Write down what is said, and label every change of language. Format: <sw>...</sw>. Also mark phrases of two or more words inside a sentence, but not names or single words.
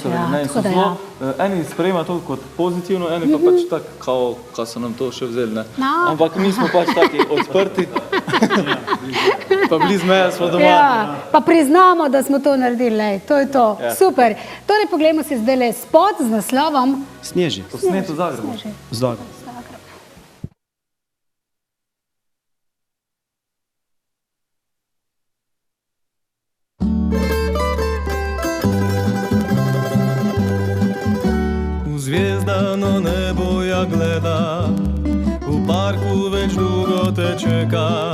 <sl>Eni sprejema to kot pozitivno, eni pa pač tako, kao so nam to še vzeli, ne? Ampak mi smo pač taki odprti, pa blizu meja smo doma. Ja, pa priznamo, da smo to naredili, lej, to je to. Super. Torej, poglejmo si zdaj le spot z naslovom Snježi. Posnet v Zagrebu. Zagrebu.</sl> <hr>Zvijezdano nebo ja gleda, u parku već dugo te čeka.</hr>